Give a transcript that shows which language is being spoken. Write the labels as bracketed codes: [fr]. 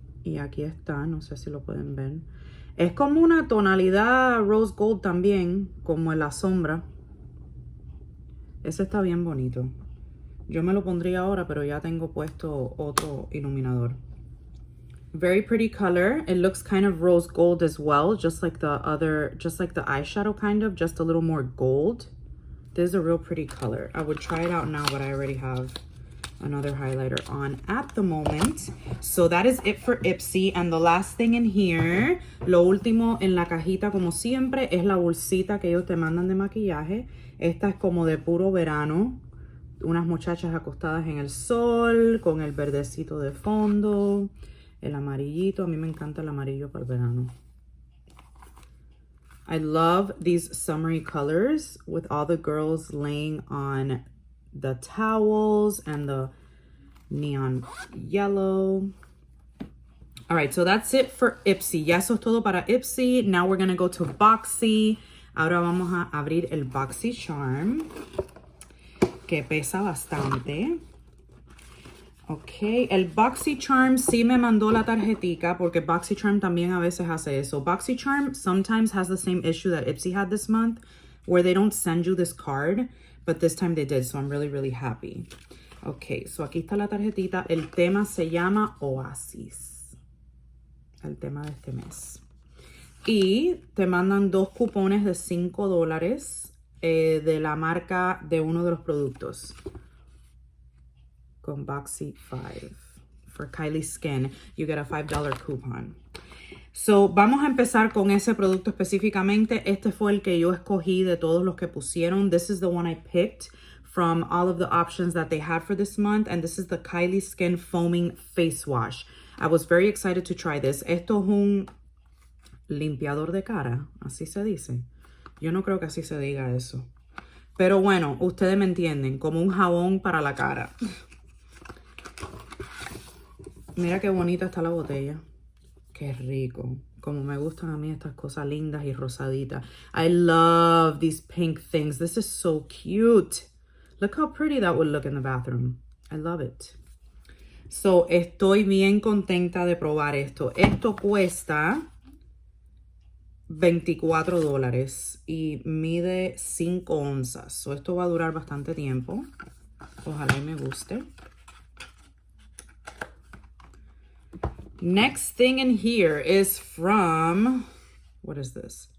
[es] Y aquí está, no sé si lo pueden ver. Es como una tonalidad rose gold también, como en la sombra. Ese está bien bonito. Yo me lo pondría ahora, pero ya tengo puesto otro iluminador. [en] Very pretty color. It looks kind of rose gold as well, just like the eyeshadow kind of, just a little more gold. This is a real pretty color. I would try it out now, but I already have another highlighter on at the moment. So that is it for Ipsy. And the last thing in here, [es] lo último en la cajita, como siempre, es la bolsita que ellos te mandan de maquillaje. Esta es como de puro verano. Unas muchachas acostadas en el sol, con el verdecito de fondo, el amarillito. A mí me encanta el amarillo para el verano. [en] I love these summery colors with all the girls laying on the towels and the neon yellow. All right, so that's it for Ipsy. [es] Ya eso es todo para Ipsy. [en] Now we're gonna go to Boxy. [es] Ahora vamos a abrir el Boxycharm, que pesa bastante. Ok, el Boxycharm sí me mandó la tarjetica, porque Boxycharm también a veces hace eso. [en] Boxycharm sometimes has the same issue that Ipsy had this month, where they don't send you this card. But this time they did, so I'm really, really happy. [es] Ok, so aquí está la tarjetita. El tema se llama Oasis. El tema de este mes. Y te mandan 2 cupones de $5 de la marca de uno de los productos. Con Boxy 5. [en] For Kylie Skin, you get a $5 coupon. [es] So, vamos a empezar con ese producto específicamente. Este fue el que yo escogí de todos los que pusieron. [en] This is the one I picked from all of the options that they had for this month. And this is the Kylie Skin Foaming Face Wash. I was very excited to try this. [es] Esto es un limpiador de cara, así se dice. Yo no creo que así se diga eso. Pero bueno, ustedes me entienden. Como un jabón para la cara. Mira qué bonita está la botella. Qué rico. Como me gustan a mí estas cosas lindas y rosaditas. [en] I love these pink things. This is so cute. Look how pretty that would look in the bathroom. I love it. [es] So, estoy bien contenta de probar esto. Esto cuesta $24 y mide 5 onzas. So, esto va a durar bastante tiempo. Ojalá y me guste. [en] Next thing in here is from, what is this?